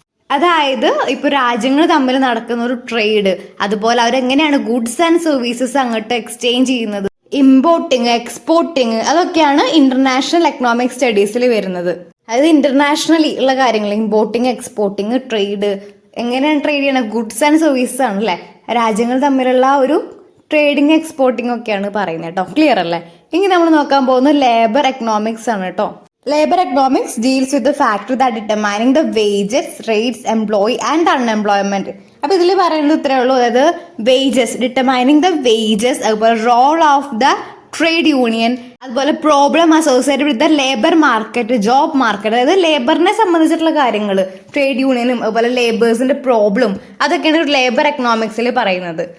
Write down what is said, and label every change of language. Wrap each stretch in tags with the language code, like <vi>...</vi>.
<ml>അതായത് ഇപ്പൊ രാജ്യങ്ങൾ തമ്മിൽ നടക്കുന്ന ഒരു ട്രേഡ്, അതുപോലെ അവരെങ്ങനെയാണ് ഗുഡ്സ് ആൻഡ് സർവീസസ് അങ്ങോട്ട് എക്സ്ചേഞ്ച് ചെയ്യുന്നത്, ഇമ്പോർട്ടിങ് എക്സ്പോർട്ടിങ്, അതൊക്കെയാണ് ഇന്റർനാഷണൽ എക്കണോമിക് സ്റ്റഡീസിൽ വരുന്നത്. അതായത് ഇന്റർനാഷണലി ഉള്ള കാര്യങ്ങൾ ഇമ്പോർട്ടിങ് എക്സ്പോർട്ടിങ് ട്രേഡ്, എങ്ങനെയാണ് ട്രേഡ് ചെയ്യണത്, ഗുഡ്സ് ആൻഡ് സർവീസസ് ആണ് അല്ലെ? രാജ്യങ്ങൾ തമ്മിലുള്ള ഒരു ട്രേഡിങ് എക്സ്പോർട്ടിങ് ഒക്കെയാണ് പറയുന്നത് കേട്ടോ. ക്ലിയർ അല്ലേ? ഇനി നമ്മൾ നോക്കാൻ പോകുന്നത് ലേബർ എക്കണോമിക്സ് ആണ് കേട്ടോ.</ml> <en>Labor economics deals with the factor that determining the wages, rates, employee and unemployment.</en> <ml>അപ്പൊ ഇതിൽ പറയുന്നത് ഇത്രയേ ഉള്ളൂ. അതായത് വേജസ്, ഡിറ്റർമൈനിങ് ദ വേജസ്, അതുപോലെ</ml> <en>role of the trade union,</en> <ml>അതുപോലെ</ml> <en>problem associated with the labour market,</en> <ml>job market, അതായത് ലേബറിനെ സംബന്ധിച്ചിട്ടുള്ള കാര്യങ്ങൾ, ട്രേഡ് യൂണിയനും അതുപോലെ ലേബേഴ്സിന്റെ പ്രോബ്ലം, അതൊക്കെയാണ് ഒരു ലേബർ എക്കണോമിക്സിൽ പറയുന്നത്.</ml>